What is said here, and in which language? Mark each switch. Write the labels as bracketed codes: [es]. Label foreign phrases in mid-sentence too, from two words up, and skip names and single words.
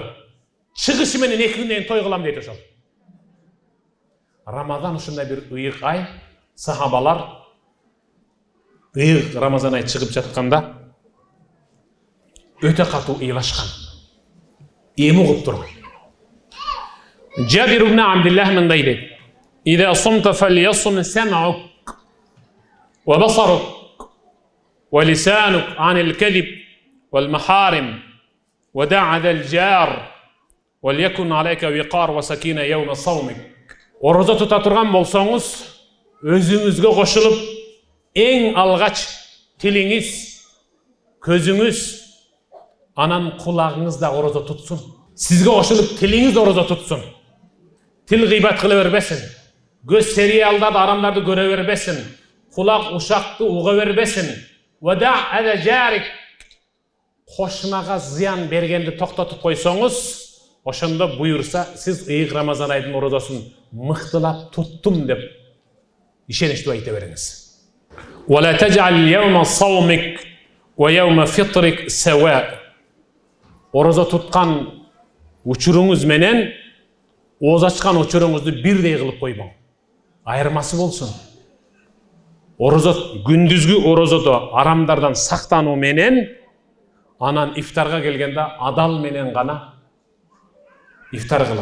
[ky] Чыгышы менен 2 күндөн той кылам дейт ошол. Рамазан ушундай бир ыйык ай, сахабалар ыйык Рамазан ай чыгып жатканда өтө катуу ыйлашкан. Эми угуп турган. Жабир ибн Абдуллах мындай дейт: [ar] "إذا صمت فليصم سمعك وبصرك ولسانك عن الكذب والمحارم ودع أذى الجار وليكن عليك وقار وسكينة يوم صومك." [ky] Ораза тута турган болсоңуз, өзүңүзгө кошулуп, эң алгач тилиңиз, көзүңүз, анан кулагыңыз да ораза тутсун. Сизге кошулуп тилиңиз ораза тутсун. Тил гыйбат кыла бербесин. Көз сериалдарды, арамдарды көрө бербесин. Кулак ушакты уга бербесин. [ar] ودع أذى جارك. [ky] Кошунага зыян бергенди токтотуп койсоңуз, ошондо буйурса, сиз ыйык Рамазан айдын оразасын мыктылап туттум деп ишеничтүү айта бериңиз. [ar] ولا تجعل يوم صومك ويوم فطرك سواء. [ky] Ораза туткан учуруңуз менен ооз ачкан учуруңузду бирдей кылып койбоң. Айырмасы болсун. Ораза күндүзгү оразада арамдардан сактануу менен, анан ифтарга келгенде адал менен гана ифтар кылам.